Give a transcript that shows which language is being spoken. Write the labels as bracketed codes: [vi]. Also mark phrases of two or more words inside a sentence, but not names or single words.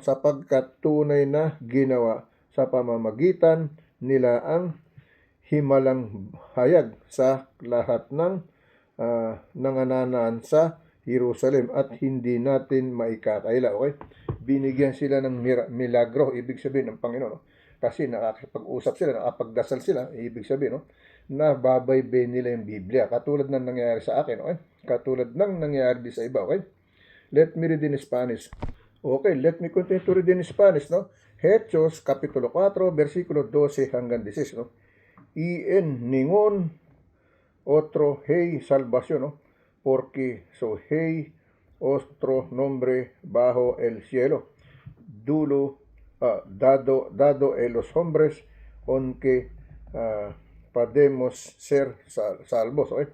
[tl] Sapagkat tunay na ginawa sa pamamagitan nila ang himalang hayag sa lahat ng nangananaan sa Jerusalem at hindi natin maikakaila. Okay? Binigyan sila ng milagro, ibig sabihin ng Panginoon, no? Kasi nakakapag-usap sila, nakapagdasal sila, ibig sabihin, no? Na babaybay nila yung Biblia. Katulad ng nangyayari sa akin, okay? Katulad ng nangyayari sa iba, okay? [en] Let me read in Spanish. Okay, let me continue to read in Spanish, no? [es] Hechos, [tl] Kapitulo 4, versikulo 12 hanggang 16, no? [es] Y en ningún otro hay salvación, no? Porque so hay otro nombre bajo el cielo, dado a los hombres, aunque podemos ser salvos, ¿okay?